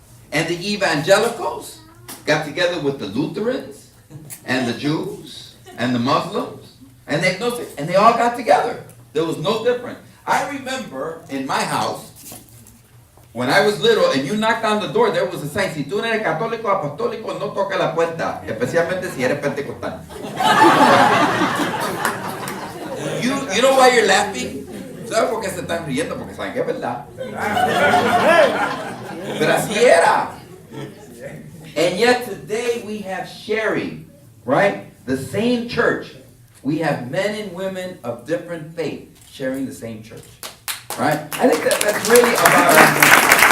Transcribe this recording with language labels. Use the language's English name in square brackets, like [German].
[English] And the evangelicals got together with the Lutherans and the Jews and the Muslims, and they all got together. There was no difference. I remember in my house, when I was little, and you knocked on the door, there was a sign, [Spanish] si tú no eres católico o apostólico, no toca la puerta, especialmente si eres pentecostal. [English] You know why you're laughing? [Spanish] ¿Sabes por qué se están riendo? Porque saben que es verdad. Pero así era. [English] And yet today we have sharing, right? The same church. We have men and women of different faith sharing the same church, right? I think that's really about our mission.